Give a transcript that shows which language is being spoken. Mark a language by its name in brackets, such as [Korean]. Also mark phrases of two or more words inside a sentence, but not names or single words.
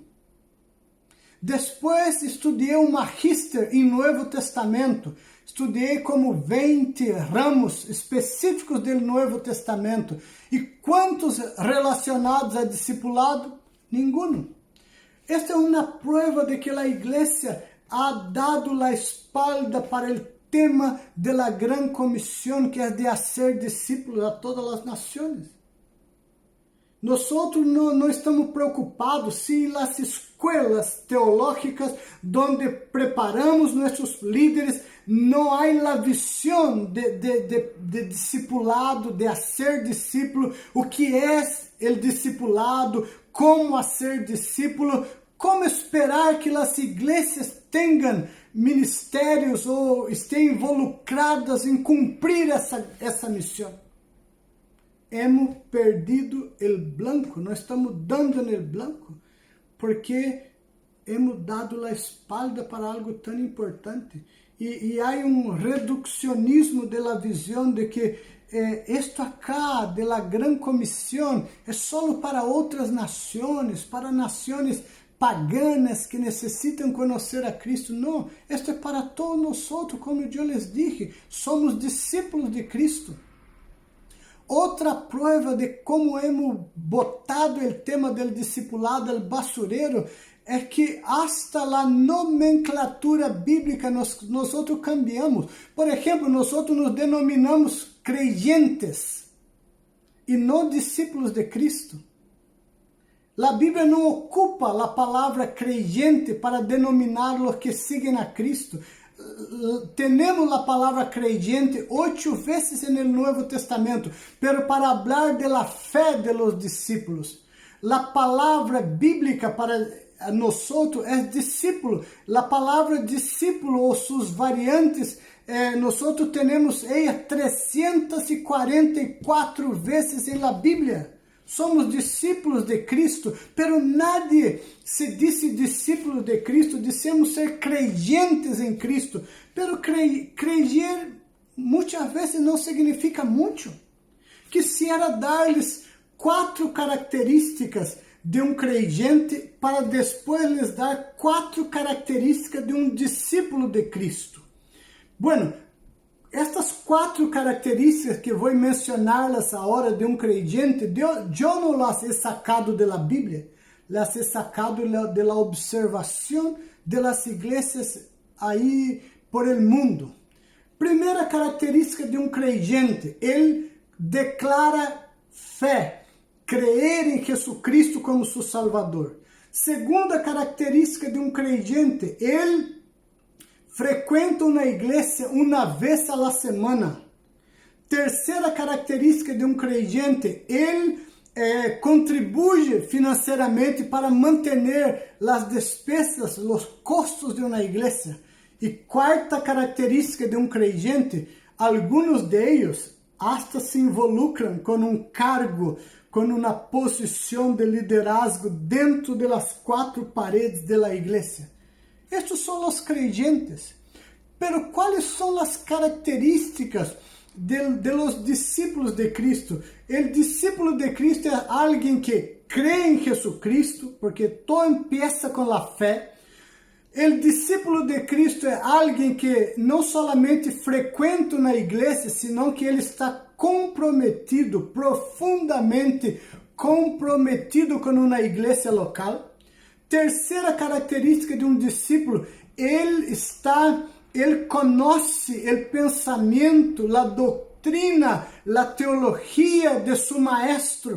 [Portuguese] Depois estudei um magíster em Novo Testamento. Estudei como 20 ramos específicos do Novo Testamento. E quantos relacionados a discipulado? Nenhum. Esta é uma prova de que a igreja [Spanish] ha dado a espalda [Portuguese] para o tema da Gran Comissão, que é de ser discípulos a todas as nações. Nós não estamos preocupados se as escolas teológicas onde preparamos nossos líderes não há a visão de discipulado, de ser discípulo, o que é o discipulado, como ser discípulo, como esperar que as igrejas tenham ministérios ou estejam involucradas em cumprir essa missão. [Spanish] Hemos perdido [Portuguese] o blanco, nós estamos dando no blanco, porque [Spanish] hemos dado a espalda [Portuguese] para algo tão importante. E há um reducionismo da visão de que isto acá, da Gran Comissão, é só para outras nações, para nações paganas que necessitam conhecer a Cristo. Não, isto é para todos nós, como eu [Spanish] les dije, [Portuguese] somos discípulos de Cristo. Outra prova de como hemos botado o tema do discipulado [Spanish] al basurero [Portuguese] é que hasta a nomenclatura bíblica nós cambiamos. Por exemplo, nós nos denominamos creyentes e não discípulos de Cristo. A Bíblia não ocupa a palavra creyente para denominar os que seguem a Cristo. Temos a palavra creyente 8 vezes no Novo Testamento, [Spanish] pero para hablar de la fé de los discípulos. [Portuguese] A palavra bíblica para nós é discípulo. A palavra discípulo ou suas variantes, nós temos ela 344 vezes em la Bíblia. Somos discípulos de Cristo, [Spanish] pero nadie se [Portuguese] disse discípulo de Cristo, dissemos ser creyentes em Cristo, [Spanish] pero creer [Portuguese] muitas vezes não significa muito. Quisiera dar-lhes 4 características de um creyente para depois lhes dar 4 características de um discípulo de Cristo. [Spanish] Bueno, estas 4 características [Portuguese] que vou mencionar-las agora de um [Spanish] creyente, [Portuguese] eu não [Spanish] las he sacado de la Bíblia, las he sacado de la observação de las iglesias aí por el mundo. [Portuguese] Primeira característica de um creyente, ele declara fé, creer em Jesucristo como seu Salvador. Segunda característica de um creyente, ele frequenta uma igreja uma vez [Spanish] a la semana. [Portuguese] Terceira característica de um creyente, ele contribui financeiramente para manter as despesas, os custos de uma igreja. E quarta característica de um creyente, alguns deles hasta se involucram com um cargo, com uma posição de liderazgo dentro das 4 paredes da igreja. Estes são os creyentes. Pero quais são as características [Spanish] de los discípulos [Portuguese] de Cristo? O discípulo de Cristo é alguém que crê em Jesucristo, porque [Spanish] todo empieza [Portuguese] com a fé. O discípulo de Cristo é alguém que não solamente frequenta uma igreja, senão que ele está comprometido, profundamente comprometido com uma igreja local. Terceira característica de um discípulo, ele conhece o pensamento, a doutrina, a teologia de seu maestro.